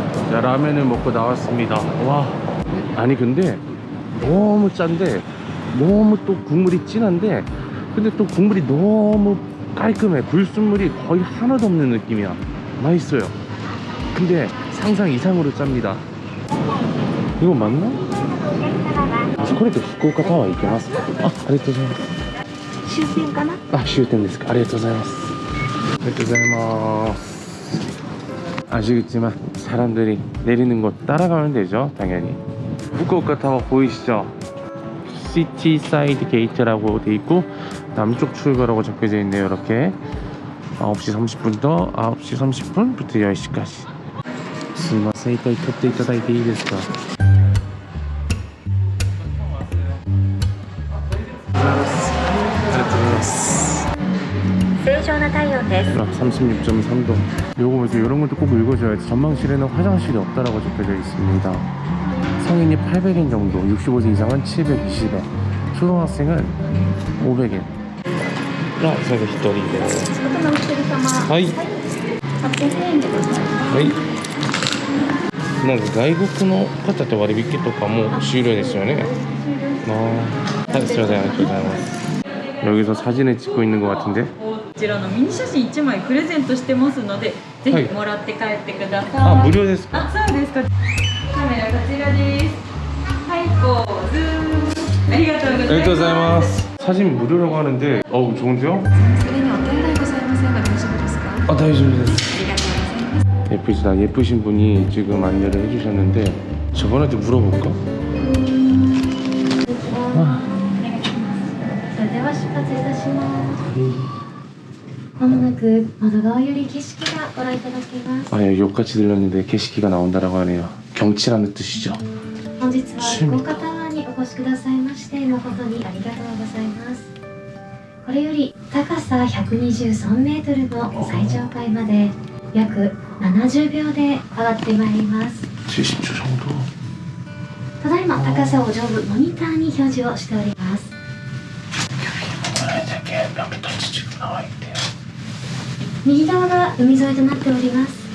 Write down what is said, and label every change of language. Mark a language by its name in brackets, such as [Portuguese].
[Korean] 자, 라면을 먹고 나왔습니다. 와, 아니 근데 너무 짠데 너무 또 국물이 진한데 근데 또 국물이 너무 깔끔해. 불순물이 거의 하나도 없는 느낌이야. 맛있어요. 근데 상상 이상으로 짭니다. 이거 맞나? [Japanese] これって福岡タワー行けますか? 아, ありがとうございます. 終点かな? 아,終点ですか? ありがとうございます.ありがとうございます. [Korean] 아시겠지만 사람들이 내리는 곳 따라가면 되죠. 당연히. 후쿠오카 타워 보이시죠? 시티 사이드 게이트라고 돼 있고 남쪽 출구라고 적혀져 있네요. 이렇게 9시 30분부터 9시 30분부터 10시까지. [Japanese] すいません、一回撮っていただいていいですか? 正常な体温です。 [Korean] 36.3도. 요거 뭐지? 이런 것도 꼭 읽어줘야지. 전망실에는 화장실이 없다라고 적혀져 있습니다. 성인이 800엔 정도, 65세 이상은 720엔, 초등학생은 500엔. 아, 그래서 [Japanese] 1人で。外のお一人様。はい。 800円でございます。はい。なんか外国の方と割引とかも終了ですよね。ああ、はい、すいません、ありがとうございます。 [Korean] 여기서 사진을 찍고 있는 것 같은데. [Japanese] こちらのミニ写真1枚プレゼントしてますのでぜひもらって帰ってください。あ、無料ですか? あ、そうですか。カメラこちらです。はい、ポーズ。ありがとうございます。ありがとうございます. [Korean] 사진 무료라고 하는데, 좋은데요? [Japanese] それにお問題ございませんが大丈夫ですか? [Korean] 아, 다행이다. [Japanese] ありがとうございます。 [Korean] 예쁘시다. 예쁘신 분이 지금 안내를 해주셨는데 저분한테 물어볼까? [Japanese] それでは出発いたします。まもなくく窓側より景色がご覧いただけます。 [Korean] 아, 여기 욕같이 들렸는데 게시기가 나온다라고 하네요. 경치라는 뜻이죠. [Japanese] 本日は福岡タワーにお越しくださいまして誠にありがとうございます。これより高さ123メートルの最上階まで約70秒で上がってまいります。 [Korean] 70초 정도. [Japanese] ただいま高さを上部モニターに表示をしております。 [Korean] 이렇게 몇 미터인지 지금 나와 있대요. [Japanese] 右側が海沿いとなっております。